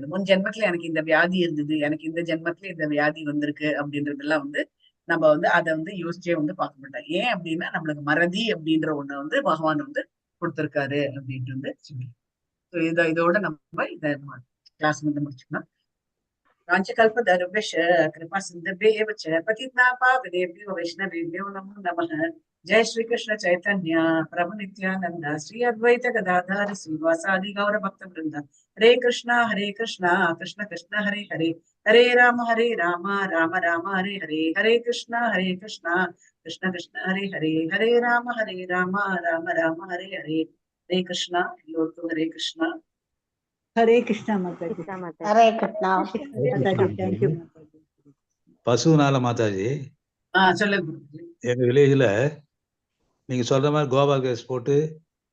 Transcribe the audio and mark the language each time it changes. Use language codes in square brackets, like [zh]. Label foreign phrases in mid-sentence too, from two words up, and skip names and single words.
[ta] முன் ஜென்மத்துல எனக்கு இந்த வியாதி இருந்தது, எனக்கு இந்த ஜென்மத்துல இந்த வியாதி வந்திருக்கு அப்படின்றதெல்லாம் வந்து நம்ம வந்து அதை வந்து யோசிச்சே வந்து பார்க்க மாட்டோம். ஏன் அப்படின்னா நம்மளுக்கு மறதி அப்படின்ற ஒண்ணு வந்து பகவான் வந்து கொடுத்திருக்காரு அப்படின்ட்டு வந்து சொல்லி இதோட நம்ம இத கிளாஸ் வந்து முடிச்சுக்கலாம். [sa] कांचकल्पतरुभ्यश्च कृपा सिन्धुभ्येव च पतितानां पावनेभ्यो वैष्णवेभ्यो नमो नमः। जय श्री कृष्ण चैतन्य प्रभु नित्यानंद श्री अद्वैत गदाधर श्रीवासादि गौर भक्त वृंद। हरे कृष्णा कृष्ण कृष्ण हरे हरे, हरे राम राम राम हरे हरे, हरे कृष्णा कृष्ण कृष्ण हरे हरे, हरे राम राम राम हरे हरे, हरे कृष्णा। [hi] हरे कृष्णा। हरे कृष्णा माताजी। हरे कृष्णा माताजी, [en] thank you माताजी। [ta] பசுனால மாதாஜி சொல்லுங்க. எங்க வில்லேஜ்ல நீங்க சொல்ற மாதிரி கோபால் கேஸ் போட்டு